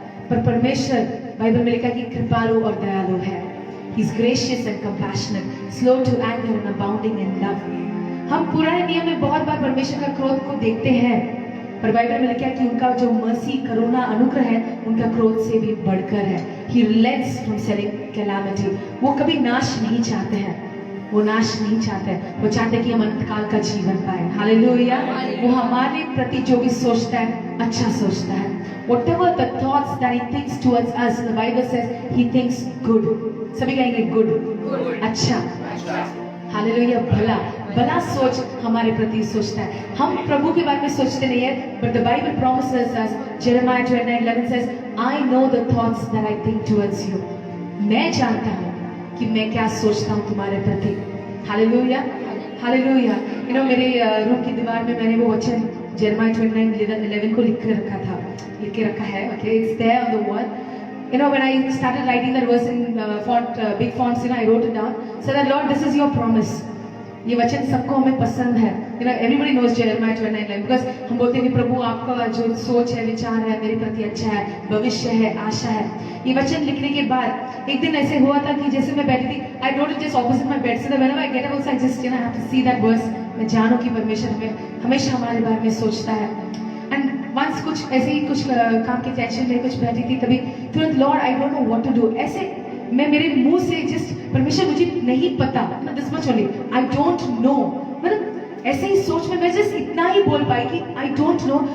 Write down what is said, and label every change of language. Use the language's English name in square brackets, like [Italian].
[Hindi] पर परमेश्वर, बाइबल में लिखा कि कृपालु और दयालु है। [English] He is gracious and compassionate, slow to anger and abounding in love. [Hindi] हम पुराने नियम में बहुत बार परमेश्वर का क्रोध को देखते हैं, पर बाइबल में लिखा है कि उनका जो मर्सी, करुणा, अनुग्रह है, उनका क्रोध से भी बढ़कर है। [English] He relents from sending calamity. [Hindi] वो कभी नाश नहीं चाहते हैं, वो नाश नहीं चाहते हैं, वो चाहते हैं कि हम अंतकाल का जीवन पाए। हालेलुया। वो हमारे प्रति जो भी सोचता है अच्छा सोचता है। [English] Whatever the thoughts that he thinks towards us, the Bible says he thinks good. [Hindi] सभी कहेंगे good, अच्छा, हालेलुया, भला भला सोच हमारे प्रति सोचता है। हम प्रभु के बारे में सोचते नहीं है, [English] But the Bible promises us, Jeremiah 29:11 says, I know the thoughts that I think towards you. [Hindi] मैं जानता हूँ कि मैं क्या सोचता हूँ तुम्हारे प्रति। Hallelujah, hallelujah. यू नो, मेरे रूम की दीवार में मैंने वो वचन Jeremiah 29:11 को लिख के रखा है। [English] Okay, it's there on the wall. You know, when I started writing that verse in big fonts, you know, I wrote it down. So that Lord, this is your promise. [Hindi] ये वचन सबको हमें पसंद है। [English] You know, everybody knows Jeremiah 29:11 because [Hindi] हम बोलते हैं कि प्रभु आपका जो सोच है, विचार है मेरे प्रति अच्छा है, भविष्य है, आशा है। ये वचन लिखने के बाद एक दिन ऐसे हुआ था कि जैसे मैं बैठी थी, [English] I wrote it just opposite my bed, so that whenever I get up, I just, you know, have to see that verse. [Hindi] मैं जानूं कि परमेश्वर में हमेशा हमारे बारे में सोचता है। [English] And once [Hindi] कुछ ऐसे ही कुछ काम के टेंशन में कुछ बैठी थी, तभी तुरंत [English] Lord, I don't know what to do, [Hindi] ऐसे मैं मेरे मुंह से जस्ट परमेश्वर मुझे नहीं पता, [English] this much only, I don't know, [Hindi] मतलब ऐसे ही सोच में मैं जस्ट इतना ही बोल पाई कि [English] I don't know.